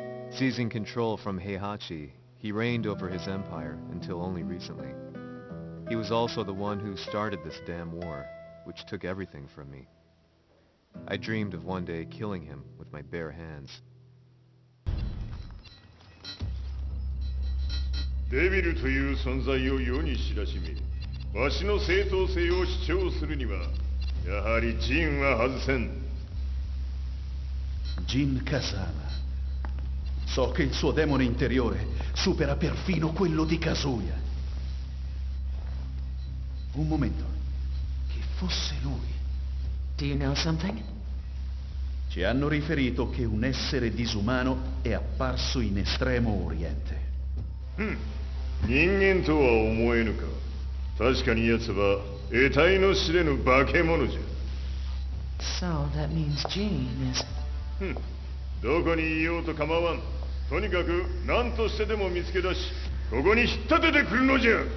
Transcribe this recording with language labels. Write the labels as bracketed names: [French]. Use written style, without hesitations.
[English] Seizing control from Heihachi, he reigned over his empire until only recently. He was also the one who started this damn war, which took everything from me. I dreamed of one day killing him with my bare hands. [Japanese] デビルという存在を世に知らしめ、わしの正当性を主張するには、やはりジンは外せん。 Jin Kazama. [Italian] So che il suo demone interiore supera perfino quello di Kazuya. Un momento. Che fosse lui. [English] Do you know something? [Italian] Ci hanno riferito che un essere disumano è apparso in Estremo Oriente. [Japanese] 人間とは思えぬか。確かに奴は得体の知れぬ化け物じゃ。 [English] So that means Jean is... [Japanese] どこにいようと構わん。とにかく何としてでも見つけ出し、ここに引っ立ててくるのじゃ。